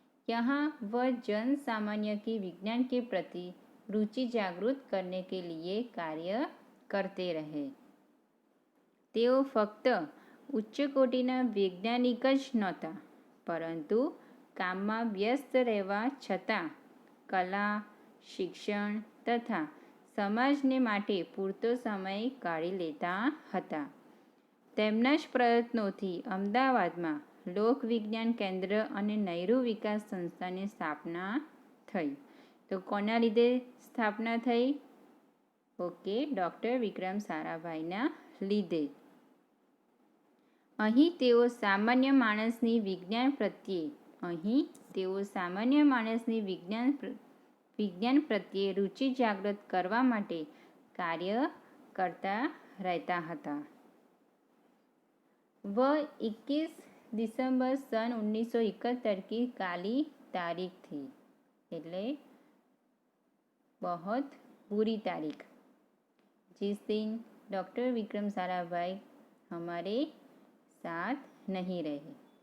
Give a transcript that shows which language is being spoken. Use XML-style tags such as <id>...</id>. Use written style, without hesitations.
<hi>यहाँ वह जन सामान्य की विज्ञान के प्रति रुचि जागृत करने के लिए कार्य करते रहे।</hi> <gu>તેઓ ફક્ત ઉચ્ચ કોટીના વૈજ્ઞાનિક જ નહોતા, પરંતુ કામમાં વ્યસ્ત રહેવા છતાં કલા, શિક્ષણ તથા સમાજને માટે પૂરતો સમય કાઢી લેતા હતા. તેમના જ પ્રયત્નોથી અમદાવાદમાં લોક વિજ્ઞાન કેન્દ્ર અને નહેરુ વિકાસ સંસ્થાની સ્થાપના થઈ. તો કોના લીધે સ્થાપના થઈ? ઓકે, ડૉક્ટર વિક્રમ સારાભાઈના લીધે. અહીં તેઓ સામાન્ય માણસની વિજ્ઞાન પ્રત્યે રુચિ જાગૃત કરવા માટે કાર્ય કરતા રહેતા હતા.</gu> <hi>21 दिसंबर सन 1971 की काली तारीख थी,</hi> <gu>એટલે</gu> <hi>बहुत बुरी तारीख, जिस दिन डॉक्टर विक्रम साराभाई हमारे साथ नहीं रहे.</hi>